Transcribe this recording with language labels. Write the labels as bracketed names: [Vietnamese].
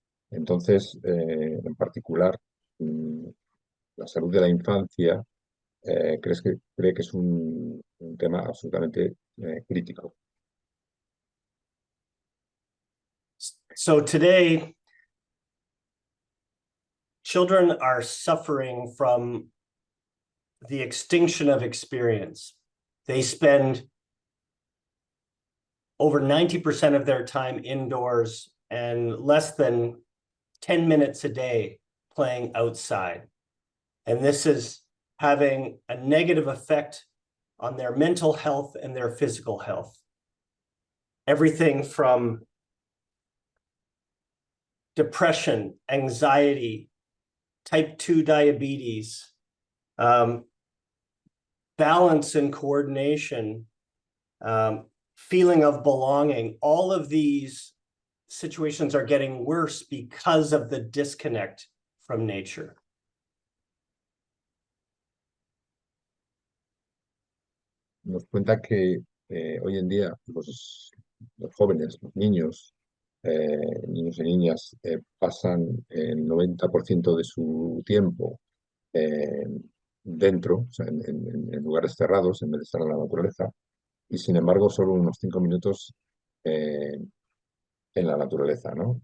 [Spanish] Entonces, en particular, la salud de la infancia cree que es un tema absolutamente crítico. [English] So today, children are suffering from the extinction of experience. They spend over 90% of their time indoors and less than 10 minutes a day playing outside. And this is having a negative effect on their mental health and their physical health. Everything from depression, anxiety, type 2 diabetes, balance and coordination, feeling of belonging, all of these situations are getting worse because of the disconnect from nature. [Spanish] Nos cuenta que hoy en día los jóvenes, los niños y niñas pasan el 90% de su tiempo dentro, o sea, en lugares cerrados, en vez de estar en la naturaleza, y sin embargo solo unos 5 minutos en la naturaleza, ¿no?